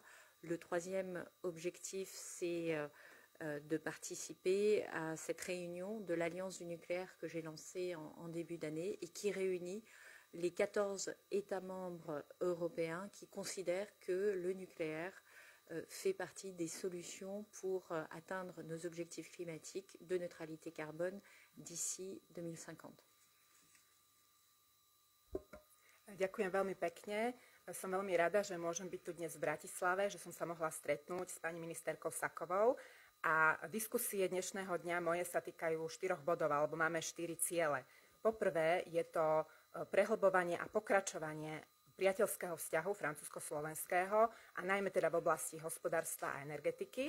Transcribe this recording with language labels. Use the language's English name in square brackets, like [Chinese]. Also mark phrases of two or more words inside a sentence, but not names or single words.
[French] Le troisième objectif, c'est de participer à cette réunion de l'Alliance du nucléaire que j'ai lancée en début d'année et qui réunit les 14 États membres européens qui considèrent que le nucléaire fait partie des solutions pour atteindre nos objectifs climatiques de neutralité carbone d'ici 2050. [Slovak] Ďakujem veľmi pekne. Som veľmi rada, že môžem byť tu dnes v Bratislave, že som sa mohla stretnúť s pani ministerkou Sakovou. A diskusie dnešného dňa moje sa týkajú 4 bodov, alebo máme 4 ciele. Poprvé je to prehlbovanie a pokračovanie priateľského vzťahu francúzsko-slovenského a najmä teda v oblasti hospodárstva a energetiky.